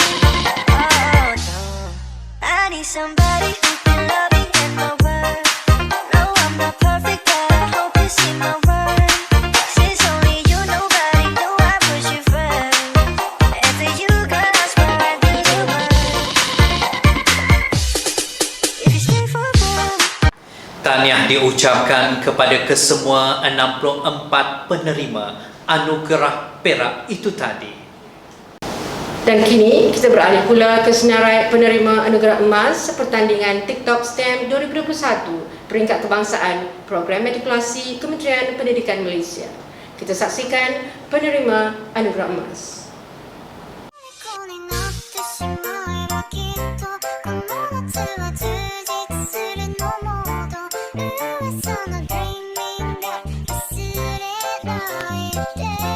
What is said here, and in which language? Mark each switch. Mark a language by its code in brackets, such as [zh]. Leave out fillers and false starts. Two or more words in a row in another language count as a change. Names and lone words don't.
[en] Oh no, I need somebody who can love me in my word. No, I'm not perfect, but I hope you see my worth. Since only you, nobody knew I put you first. And for you, girl, I swear I'd do the world. If you stay for good. [ms] Tahniah diucapkan kepada kesemua 64 penerima anugerah perak itu tadi. Dan kini kita beralih pula ke senarai penerima anugerah emas pertandingan TikTok STEM 2021 peringkat kebangsaan Program Matrikulasi Kementerian Pendidikan Malaysia. Kita saksikan penerima anugerah emas. [ja] 虜になってしまえばきっとこの夏は充実するのもっと噂の Dreaming で忘れないで